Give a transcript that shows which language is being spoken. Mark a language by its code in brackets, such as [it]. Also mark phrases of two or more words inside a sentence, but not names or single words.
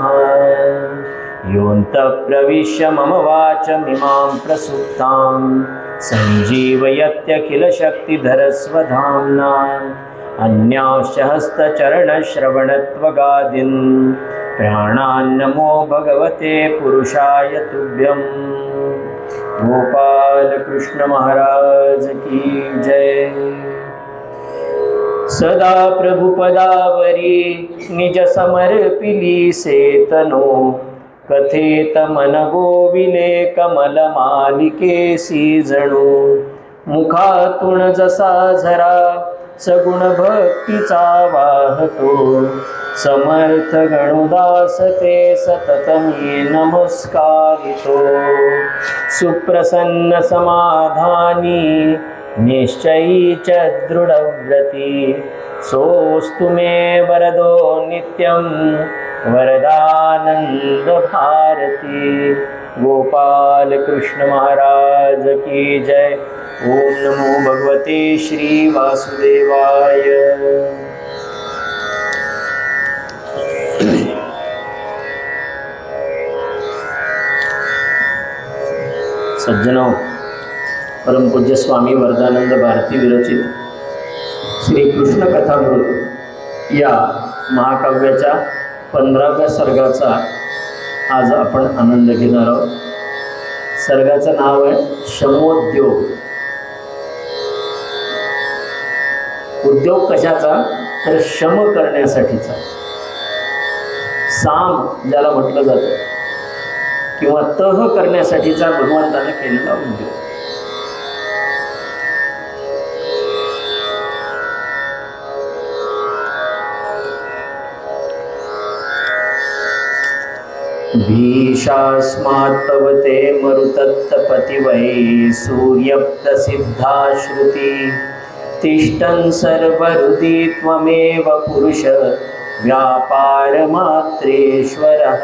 [sa] योऽन्तः प्रविश्य मम वाचमिमां प्रसुप्तां सञ्जीवयत्यखिलशक्तिधरस्वधाम्ना अन्यांश्च हस्तचरणश्रवणत्वगादीन् प्राणान्नमो भगवते पुरुषाय तुभ्यं। [hi] गोपाल कृष्ण महाराज की जय। [mr] सदा प्रभुपदावरी निज समर्पिली सेतनो कथेत मन गोविले कमल मालिकेसी जणू। मुखातून जसा झरा सगुण भक्तीचा वाहतो समर्थ गणुदास ते सतत मी नमस्कारितो। [sa] सुप्रसन्न समाधानी निश्चयी च दृढव्रती सोऽस्तु मे वरदो नित्यं वरदानंद भारती। [hi] गोपाल कृष्ण महाराज की जय। [sa] ओम नमो भगवते श्री वासुदेवाय। [mr] सज्जनों, परम पूज्य स्वामी वरदानंद भारती विरचित श्री कृष्ण कथामृत या महाकाव्याच्या 15व्या सर्गाचा आज आपण आनंद घेणार आहोत। सर्गाचं नाव आहे शमोद्योग। उद्योग कशाचा? तर शम करण्यासाठीचा। साम ज्याला म्हटलं जातं किंवा तह करण्यासाठीचा भगवंताने केलेला उद्योग। [sa] भीषास्मात् तव ते मरुतत्तपतिवै सूर्यप्रसिद्धा श्रुति तिष्ठन् सर्वहृदि त्वमेव पुरुष व्यापारमात्रेश्वरः।